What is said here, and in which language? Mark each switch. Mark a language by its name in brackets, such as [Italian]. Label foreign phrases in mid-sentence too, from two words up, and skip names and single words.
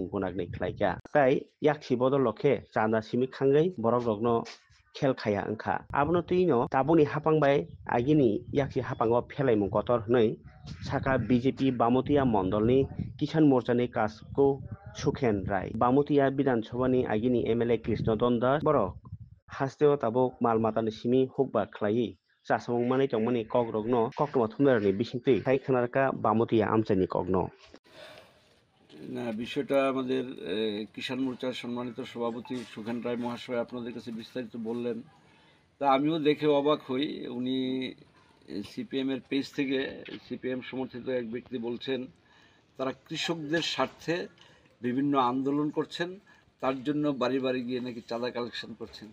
[Kok Borok] गुनागनै ख्लायगा ताइ याक्सि बदल लखे चान्दा सिमि खाङै borok rokno खेलखाया ओंखा आबनो तुइनो ताबुनि हापांबाय आगिनि याक्सि हापाङाव फेलायमुं गतर हनै साका BJP बामुतिया मण्डलनि किसान मोर्चानि कासको सुखेन राय बामुतिया विधानसभानि आगिनि MLA कृष्ण दन्दा बरक हास्तेव ताबुक मालमातानि सिमी हुकबा ख्लायि चासामुं मानै तंमानि कग्रगनो कक्टमा थुमदारनि बिसिंथि थाइ खोनारका बामुतिया आमचानि कग्नो [Bangla] না বিষয়টা আমাদের কিষাণ মোর্চার সম্মানিত সভাপতি সুখেন রায় মহাশয় আপনাদের কাছে বিস্তারিত বললেন। তা আমিও দেখে অবাক হই। উনি সিপিএমের পেজ থেকে সিপিএম সমর্থিত এক ব্যক্তি বলছেন তারা কৃষকদের স্বার্থে বিভিন্ন আন্দোলন করছেন, তার জন্য বাড়ি বাড়ি গিয়ে নাকি চাঁদা কালেকশন করছেন।